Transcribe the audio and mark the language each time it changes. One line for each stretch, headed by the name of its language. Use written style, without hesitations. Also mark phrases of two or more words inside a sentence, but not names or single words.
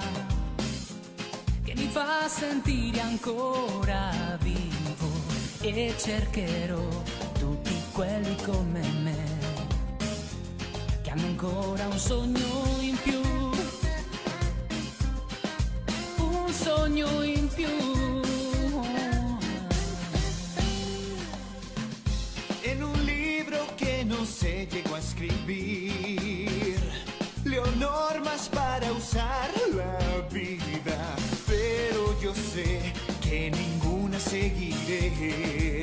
Italian: che mi fa sentire ancora vivo, e cercherò tutti quelli come me che hanno ancora un sogno in più, un sogno in più.
Spanish: En un libro que no sé llegó a escribir, leo normas para usar la vida, pero yo sé que ninguna seguiré.